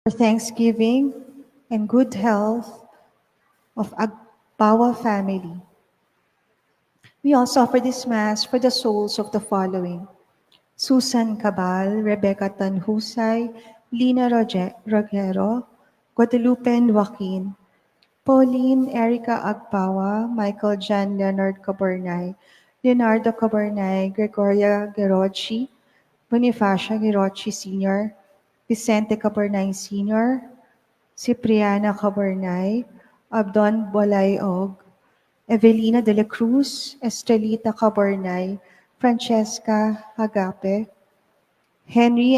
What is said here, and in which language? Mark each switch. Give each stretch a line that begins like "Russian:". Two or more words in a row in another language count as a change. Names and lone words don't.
English: for Thanksgiving and good health of Agpawa family. We also offer this Mass for the souls of the following: Susan Cabal, Rebecca Tanhusay, Lina Rogero, Guadalupe Joaquin, Pauline Erica Agpawa, Michael John Leonard Cabernay, Leonardo Cabernay, Gregoria Gerocci, Bonifacio Gerocci Sr., Vicente Cabernay Sr., Cipriana Cabernay, Abdon Bolayog, Evelina de la Cruz, Estrelita Cabernay, Francesca Agape, Henry